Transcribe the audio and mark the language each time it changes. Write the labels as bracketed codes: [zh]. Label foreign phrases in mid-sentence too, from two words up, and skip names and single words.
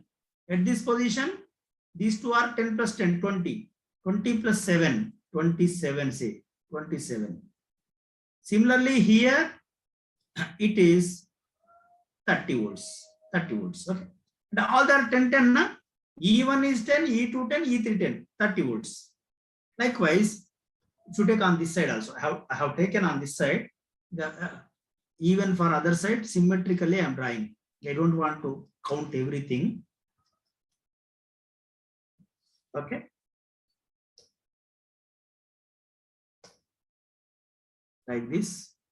[en] At this position, these two are 10 plus 10, 20. 20 plus 7, 27 say, 27. Similarly, here it is 30 volts. 30 volts. Okay. And all they are 10, 10. Na? E1 is 10, E2 10, E3 10, 30 volts. Likewise, if you take on this side also, I have taken on this side, even for other side, symmetrically I am drawing. I don't want to count everything. Okay. Like this.